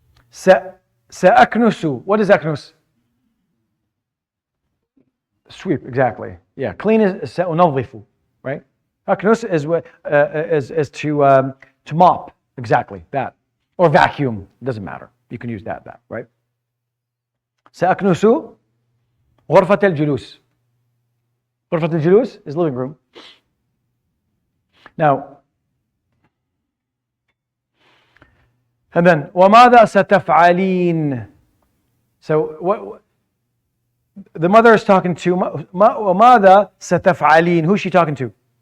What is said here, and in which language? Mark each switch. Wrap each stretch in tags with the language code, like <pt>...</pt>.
<en>Sa'aknusu. What is aknus? Sweep, exactly. Yeah, clean is sa'unadhifu, right? Aknus is to mop, exactly, that. Or vacuum, doesn't matter. You can use that, right?</en> <ar>Sa'aknusu غرفة الجلوس.</ar> <en>غرفة الجلوس is living room. Now, and then</en> <ar>وماذا ستفعلين?</ar> <en>So what the mother is talking to,</en> <ar>وماذا ستفعلين?</ar> <en>Who's she talking to?</en>